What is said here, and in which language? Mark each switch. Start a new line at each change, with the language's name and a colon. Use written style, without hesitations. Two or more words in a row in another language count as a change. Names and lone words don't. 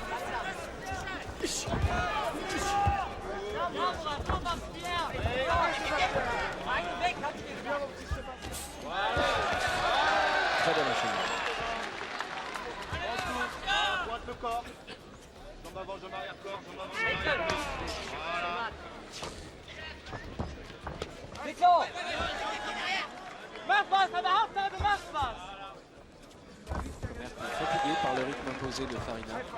French: Très bien enchaîné. Pointe le corps. Jambe avant, jambe arrière, corps, jambe avant, jambe arrière. Voilà. Nico!
German: Mach was, aber Hauptsache du machst was!
French: Fatigué par le rythme imposé de Farina.